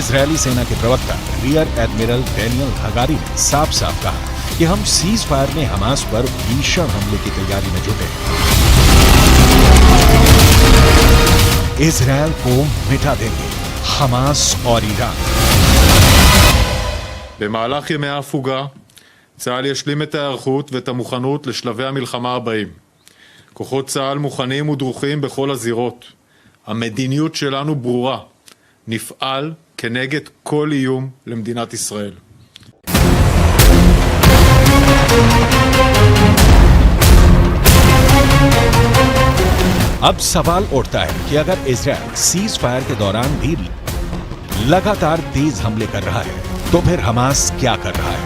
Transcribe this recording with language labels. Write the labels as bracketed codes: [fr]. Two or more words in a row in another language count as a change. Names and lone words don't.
[hi] इजरायली सेना के प्रवक्ता [en] rear admiral [hi] डैनियल हगारी ने साफ साफ कहा कि हम [en] cease fire [hi] में हमास पर भीषण हमले की तैयारी में जुटे। इजरायल को मिटा देंगे हमास और ईरान। [he] במהלך ימי ההפוגה, צה"ל ישלים את ההיערכות ואת המוכנות לשלבי המלחמה הבאים. כוחות צה"ל מוכנים ודרוכים בכל הזירות. המדיניות שלנו ברורה. נפעל כנגד כל איום למדינת ישראל. [hi] अब सवाल उठता है कि अगर इजराइल [en] cease fire [hi] के दौरान भी लगातार तेज हमले कर रहा है तो फिर हमास क्या कर रहा है।